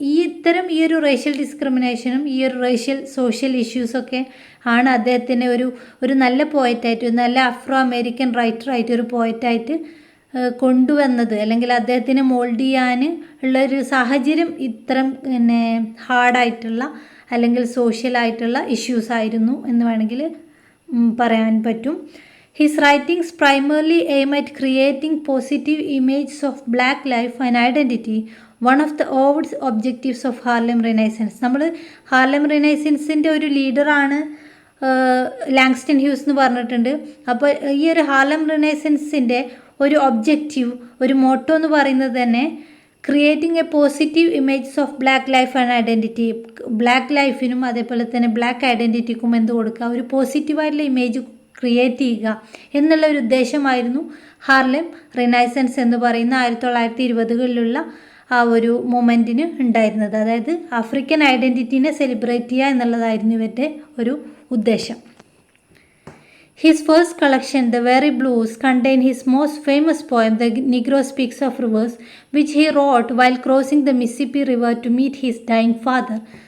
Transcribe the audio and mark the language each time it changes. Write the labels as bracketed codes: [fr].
[ml] ഈ ഒരു റേഷ്യൽ ഡിസ്ക്രിമിനേഷനും ഈ ഒരു റേഷ്യൽ സോഷ്യൽ ഇഷ്യൂസൊക്കെ ആണ് അദ്ദേഹത്തിനെ ഒരു നല്ല പോയറ്റായിട്ട്, ഒരു നല്ല അഫ്രോ അമേരിക്കൻ റൈറ്ററായിട്ട്, ഒരു പോയറ്റായിട്ട് കൊണ്ടുവന്നത്, അല്ലെങ്കിൽ അദ്ദേഹത്തിനെ മോൾഡ് ചെയ്യാൻ ഉള്ളൊരു സാഹചര്യം ഇത്തരം ഹാർഡായിട്ടുള്ള അല്ലെങ്കിൽ സോഷ്യലായിട്ടുള്ള ഇഷ്യൂസ് ആയിരുന്നു എന്ന് വേണമെങ്കിൽ പറയാൻ പറ്റും. [en] His writings primarily aim at creating positive images of black life and identity, one of the overt objectives of Harlem Renaissance. [ml] നമ്മൾ ഹാർലം റിനൈസൻസിൻ്റെ ഒരു ലീഡറാണ് ലാങ്സ്റ്റൺ ഹ്യൂസ് എന്ന് പറഞ്ഞിട്ടുണ്ട്. അപ്പോൾ ഈ ഒരു ഹാർലം റിനൈസൻസിൻ്റെ ഒരു ഒബ്ജക്റ്റീവ്, ഒരു മോട്ടോ എന്ന് പറയുന്നത് തന്നെ [en] Creating a positive images of black life and identity. [ml] Black ലൈഫിനും അതേപോലെ തന്നെ ബ്ലാക്ക് ഐഡൻറ്റിറ്റിക്കും എന്ത് കൊടുക്കുക, ഒരു പോസിറ്റീവായിട്ടുള്ള ഇമേജ് ക്രിയേറ്റ് ചെയ്യുക എന്നുള്ള ഒരു ഉദ്ദേശമായിരുന്നു ഹാർലം റിനൈസൻസ് എന്ന് പറയുന്ന 1920കളിലുള്ള ആ ഒരു മൊമെൻറ്റിന് ഉണ്ടായിരുന്നത്. അതായത് ആഫ്രിക്കൻ ഐഡൻറ്റിറ്റീനെ സെലിബ്രേറ്റ് ചെയ്യുക എന്നുള്ളതായിരുന്നു ഇവരുടെ ഒരു ഉദ്ദേശം. [en] His first collection, The Very Blues, contained his most famous poem, The Negro Speaks of Rivers, which he wrote while crossing the Mississippi River to meet his dying father.